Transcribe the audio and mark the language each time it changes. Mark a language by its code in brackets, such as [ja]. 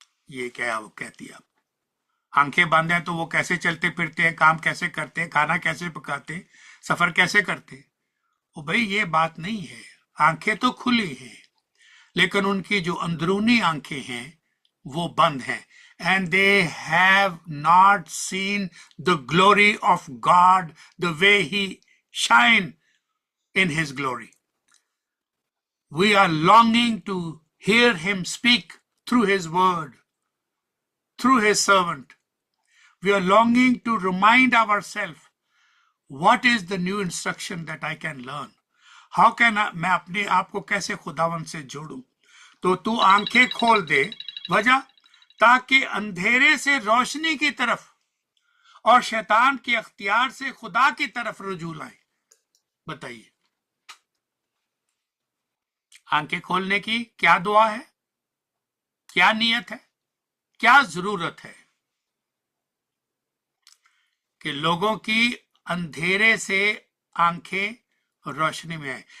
[hi] ये क्या वो कहती है? आंखें बंद हैं तो वो कैसे चलते फिरते हैं, काम कैसे करते हैं, खाना कैसे पकाते हैं, सफर कैसे करते हैं? ओ भाई, ये बात नहीं है। आंखें तो खुली हैं, लेकिन उनकी जो अंदरूनी आंखें हैं वो बंद हैं। [en] And they have not seen the glory of God the way He shine in His glory. We are longing to hear Him speak through His word, through His servant. We are longing to remind ourselves, what is the new instruction that I can learn? How can [hi] मैं अपने आप को कैसे खुदावन से जोड़ूं? तो तू आंखें खोल दे, वजह ताकि अंधेरे से रोशनी की तरफ और शैतान के अख्तियार से खुदा की तरफ रुजू लाए। बताइए, आंखें खोलने की क्या दुआ है, क्या नियत है, क्या जरूरत है कि लोगों की अंधेरे से आंखें रोशनी में आए।